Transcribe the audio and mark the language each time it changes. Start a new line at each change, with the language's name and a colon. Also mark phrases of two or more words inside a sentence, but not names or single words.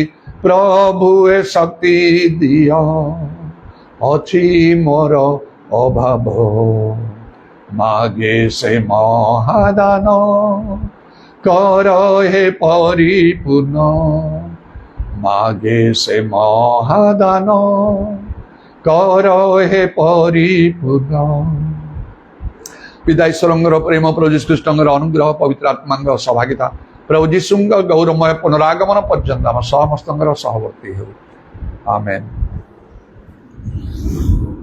Odia: ପ୍ରଭୁ ଏ ଶକ୍ତି ଦିଅ ଅଛି ମୋର ଅଭାବ, ମାଗେ ସେ ମହାଦାନ କର ହେ ପରିପୂର୍ଣ୍ଣ, ମାଗେ ସେ ମହାଦାନ କର ହେ ପରିପୂର୍ଣ୍ଣ। ପିତା ଈଶ୍ୱରଙ୍କର ପ୍ରେମ, ପ୍ରଭୁ ଯୀଶୁଖ୍ରୀଷ୍ଟଙ୍କର ଅନୁଗ୍ରହ, ପବିତ୍ର ଆତ୍ମାଙ୍କର ସହଭାଗିତା, ପ୍ରଭୁ ଯୀଶୁଙ୍କ ଗୌରବମୟ ପୁନରାଗମନ ପର୍ଯ୍ୟନ୍ତ ଆମ ସମସ୍ତଙ୍କର ସହବର୍ତ୍ତୀ ହେଉ। ଆମେନ୍।